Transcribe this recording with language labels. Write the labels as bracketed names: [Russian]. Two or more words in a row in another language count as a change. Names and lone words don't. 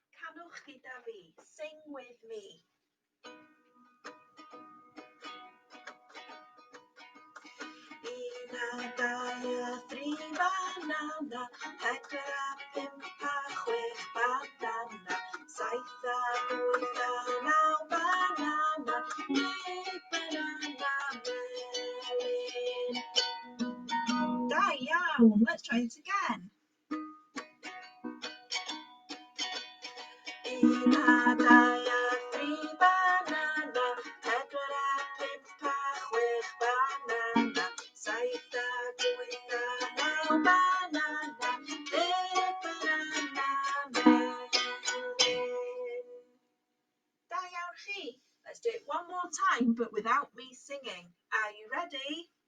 [Welsh] Cannwch gyda fi. [English] Sing with me. [Welsh] Un a dau a thri banana, pedwar a pump a chwech banana, saith a wyth a naw banana, 10 banana melyn. Da iawn, [English] let's try it again. [Welsh] Un a dau a thri banana, pedwar a pump a chwech banana, saith a wyth a naw banana, 10 banana melyn. Da iawn chi. [English] Let's do it one more time, but without me singing. Are you ready?